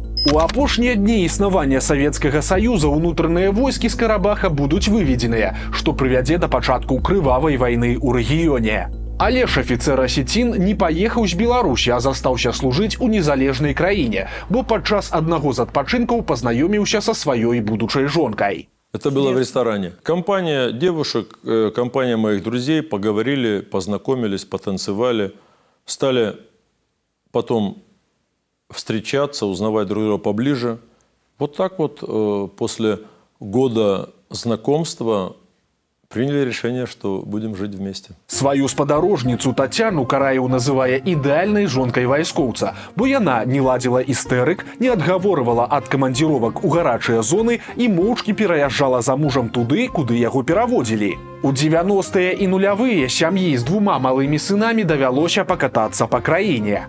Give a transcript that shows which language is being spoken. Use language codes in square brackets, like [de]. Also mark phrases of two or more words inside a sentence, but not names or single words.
[be] У апошнія дні існавання Савецкага Саюза ўнутраныя войскі з Карабаха будуць выведзеныя, што прывядзе да пачатку крывавай вайны ў рэгіёне. Але ж афіцэр асецін не паехаў з Беларусі, а застаўся служыць у незалежнай краіне, бо падчас аднаго з адпачынкаў пазнаёміўся са сваёй будучай жонкай. [ru] Это было в ресторане. Компания девушек, компания моих друзей поговорили, познакомились, потанцевали, стали потом встречаться, узнавать друг друга поближе. Вот так вот после года знакомства приняли решение, что будем жить вместе. [be] Сваю спадарожніцу Тацяну Караеў называе ідэальнай жонкай вайскоўца, бо яна не ладзіла істэрык, не адгаворывала ад камандзіровак у гарачыя зоны і моўчкі пераязджала за мужам туды, куды яго пераводзілі. У 90-е і нулявыя сям'і з двума малымі сынамі давялося пакатацца па краіне.